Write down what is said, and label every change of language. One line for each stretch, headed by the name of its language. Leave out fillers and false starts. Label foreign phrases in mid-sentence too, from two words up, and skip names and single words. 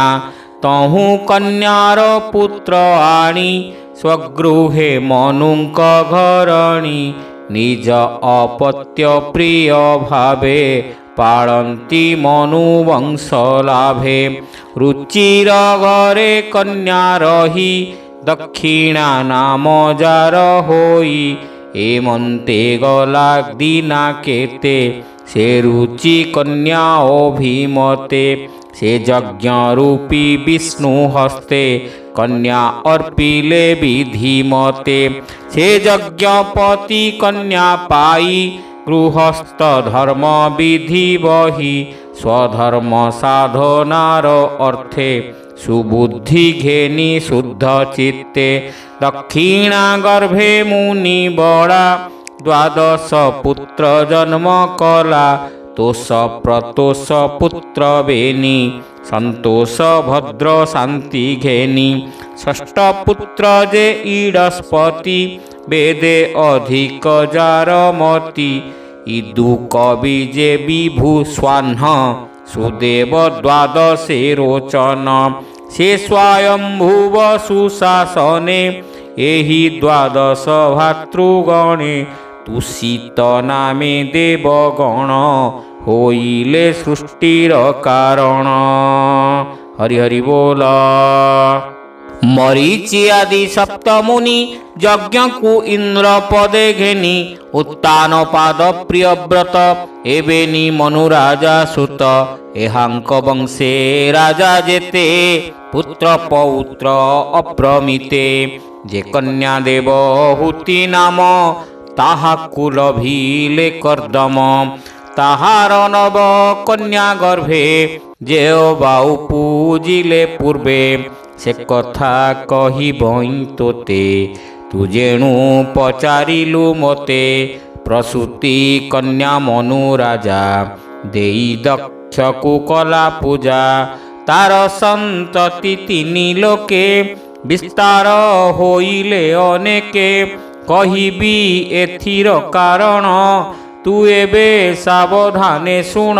Odia: ତହୁ କନ୍ୟାର ପୁତ୍ର ଆଣୀ ସ୍ୱଗୃହେ ମନୁଙ୍କ ଘରଣୀ। ନିଜ ଅପତ୍ୟ ପ୍ରିୟ ଭାବେ ପାଳନ୍ତି ମନୁବଂଶ ଲାଭେ। ରୁଚିର ଘରେ କନ୍ୟା ରହି ଦକ୍ଷିଣା ନାମ ଯାର ହୋଇ। ଏମନ୍ତେ ଗଲା ଦୀନା କେତେ ସେ ରୁଚି କନ୍ୟା ଅଭିମତେ। ସେ ଯଜ୍ଞ ରୂପୀ ବିଷ୍ଣୁ ହସ୍ତେ କନ୍ୟା ଅର୍ପିଲେ ବିଧିମତେ। ସେ ଯଜ୍ଞପତି କନ୍ୟା ପାଇ ଗୃହସ୍ଥ ଧର୍ମ ବିଧି ବହି। ସ୍ୱଧର୍ମ ସାଧନାର ଅର୍ଥେ ସୁବୁଦ୍ଧି ଘେନି ଶୁଦ୍ଧ ଚିତ୍ତେ। ଦକ୍ଷିଣା ଗର୍ଭେ ମୁନି ବଡ଼ା ଦ୍ୱାଦଶ ପୁତ୍ର ଜନ୍ମ କଲା। ତୋଷ ପ୍ରତୋଷ ପୁତ୍ର ବେନି ସନ୍ତୋଷ ଭଦ୍ର ଶାନ୍ତି ଘେନି। ଷଷ୍ଠ ପୁତ୍ର ଯେ ଈଡସ୍ପତି ବେଦେ ଅଧିକ ଯାରମତି। ଇଦୁ କବି ଯେ ବିଭୁ ସ୍ୱାହ୍ନ ସୁଦେବ ଦ୍ୱାଦଶେ ରୋଚନ। ସେ ସ୍ୱୟମ୍ଭୁବ ସୁଶାସନେ ଏହି ଦ୍ୱାଦଶ ଭାତୃଗଣେ। ତୁଷିତ ନାମେ ଦେବଗଣ ହୋଇଲେ ସୃଷ୍ଟିର କାରଣ। ହରି ହରି ବୋଲ। ମରୀଚି ଆଦି ସପ୍ତମୁନି ଯଜ୍ଞ କୋ ଇନ୍ଦ୍ର ପଦେ ଘେନି। ଉତ୍ତାନ ପାଦ ପ୍ରିୟବ୍ରତ ଏବେନି ମନୁରାଜା ସୁତ। ଏହାଙ୍କ ବଂଶେ ରାଜା ଯେତେ ପୁତ୍ର ପୌତ୍ର ଅପ୍ରମିତେ। ଯେ କନ୍ୟା ଦେବହୂତି ନାମ ତାହାକୁ ଲଭିଲେ କର୍ଦମ। ତାହାର ନବ କନ୍ୟା ଗର୍ଭେ ଯେଓବାଊ ପୂଜିଲେ ପୂର୍ବେ। ସେ କଥା କହି ବଇ ତୋତେ ତୁ ଯେଣୁ ପଚାରିଲୁ ମତେ ପ୍ରସୂତି କନ୍ୟା ମନୁ ରାଜା ଦେଇ ଦକ୍ଷକୁ କଲା ପୂଜା। ତାର ସନ୍ତତି ତିନି ଲୋକେ ବିସ୍ତାର ହୋଇଲେ ଅନେକେ। କହିବି ଏଥିର କାରଣ ତୁ ଏବେ ସାବଧାନେ ଶୁଣ।